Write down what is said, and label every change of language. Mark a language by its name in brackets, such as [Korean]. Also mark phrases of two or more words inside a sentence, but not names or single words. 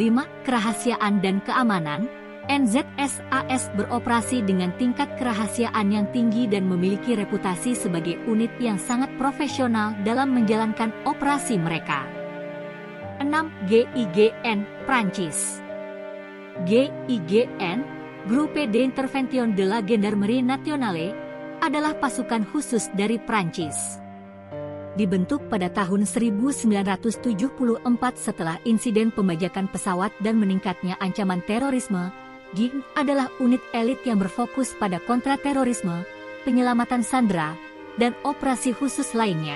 [Indonesian] Kerahasiaan dan keamanan. NZSAS beroperasi dengan tingkat kerahasiaan yang tinggi dan memiliki reputasi sebagai unit yang sangat profesional dalam menjalankan operasi mereka. 6. GIGN, Prancis. GIGN, Groupe d'Intervention de la Gendarmerie Nationale, adalah pasukan khusus dari Prancis. Dibentuk pada tahun 1974 setelah insiden pembajakan pesawat dan meningkatnya ancaman terorisme, GIGN adalah unit elit yang berfokus pada kontraterorisme, penyelamatan sandera, dan operasi khusus lainnya.